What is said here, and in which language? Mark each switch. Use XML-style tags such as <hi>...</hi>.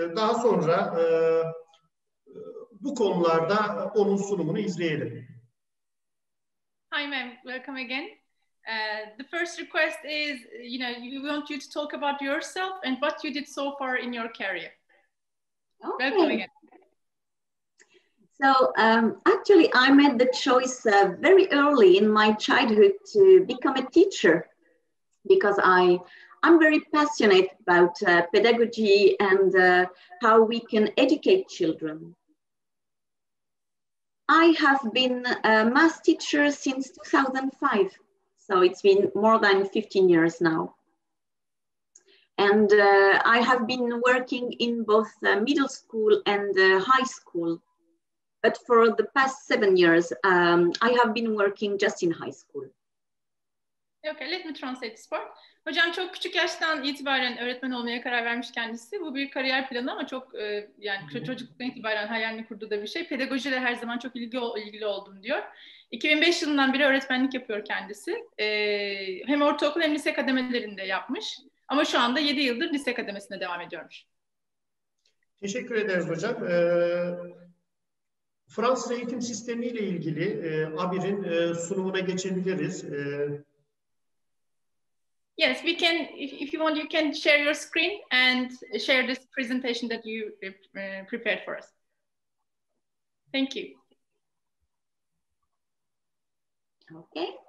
<tr>Daha sonra bu konularda onun sunumunu izleyelim.</tr> <en>Hi ma'am, welcome again. The first request is, we want you to talk about yourself and what you did so far in your career. Okay. Welcome again. So actually I made the choice very early in my childhood to become a teacher because I'm very passionate about pedagogy and how we can educate children. I have been a math teacher since 2005, so it's been more than 15 years now. And I have been working in both middle school and high school. But for the past 7 years, I have been working just in high school. Okay, let me translate this part.</en> <tr>Hocam çok küçük yaştan itibaren öğretmen olmaya karar vermiş kendisi. Bu bir kariyer planı ama çok yani çocukluktan itibaren hayalini kurduğu da bir şey. Pedagojiyle her zaman çok ilgili oldum diyor. 2005 yılından beri öğretmenlik yapıyor kendisi. Hem ortaokul hem lise kademelerinde yapmış. Ama şu anda 7 yıldır lise kademesine devam ediyormuş. Teşekkür ederiz hocam. Fransız eğitim sistemiyle ilgili Abir'in sunumuna geçebiliriz.</tr> <en>Yes, we can. If you want, you can share your screen and share this presentation that you prepared for us. Thank you. Okay.</en>